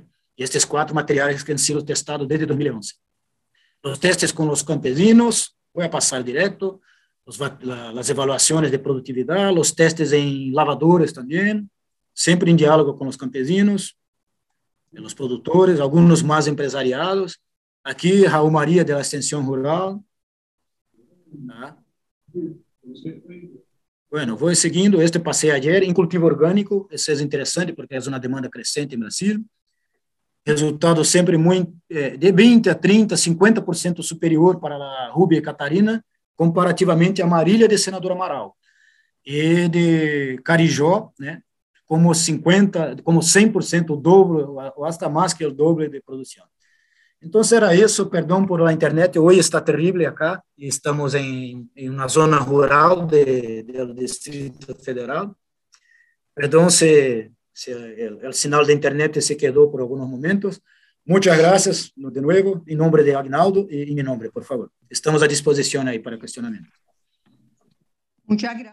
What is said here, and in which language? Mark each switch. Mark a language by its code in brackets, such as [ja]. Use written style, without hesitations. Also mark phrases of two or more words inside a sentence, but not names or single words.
[es] Y estos 4 materiales que han sido testados desde 2011. Los testes con los campesinos, voy a pasar directo, las evaluaciones de productividad, los testes en lavadores también, siempre en diálogo con los campesinos, los productores, algunos más empresariados. Aquí, Raúl María, de la Extensión Rural. Bueno, voy seguindo. [pt] Este pasei ayer em cultivo orgânico. Isso é interessante porque é uma demanda crescente em Brasil. Resultado sempre muito, de 20 a 30, 50% superior para a Rubia e Catarina, comparativamente a Marília de Senador Amaral. E de Carijó, né, como 100%, o dobro, ou hasta mais que o dobro de produção. Então, era isso, perdão por a internet, hoje está terrível acá, estamos em uma zona rural do Distrito Federal. Perdão se o sinal de internet se quedou por alguns momentos. [es] Muchas gracias, de nuevo, [pt] em nome de Agnaldo e em meu nome, por favor. Estamos à disposição aí para questionamento. [es] Muchas gracias.